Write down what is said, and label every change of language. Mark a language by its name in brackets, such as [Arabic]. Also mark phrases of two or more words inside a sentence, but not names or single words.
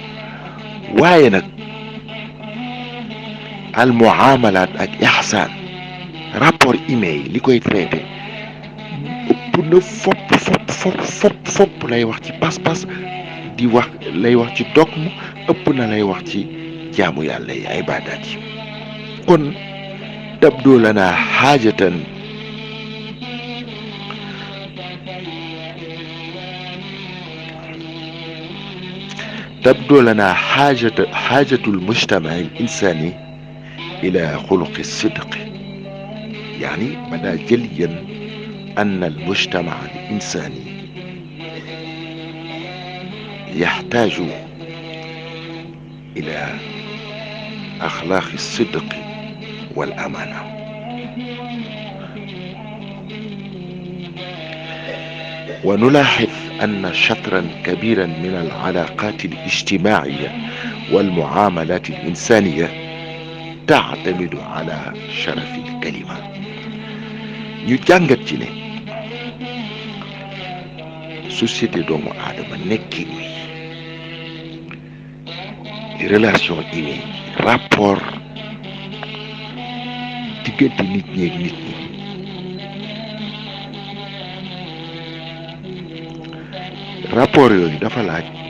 [Wolof] waaye nag [Arabic] المعاملات [Wolof] ak ihsan, [French] rapport humain [Wolof] yi li koy traité ëpp na fopp lay wax ci pas-pas, di wax lay wax ci dogme, ëpp na lay wax ci jaamu yàlla yi ibadaat yi. [Arabic] kon تبدو لنا حاجة حاجة المجتمع الإنساني إلى خلق الصدق. يعني بدا جليا أن المجتمع الإنساني يحتاج إلى أخلاق الصدق والأمانة. ونلاحظ أن شطرا كبيرا من العلاقات الاجتماعية والمعاملات الإنسانية تعتمد على شرف الكلمة. [Wolof] ñu jàngat ci ne société doomu aadama nekkin wi [French] relation humaine [Wolof] rapport diggante nit ñi ak nit ñi rapport yooyu dafa laaj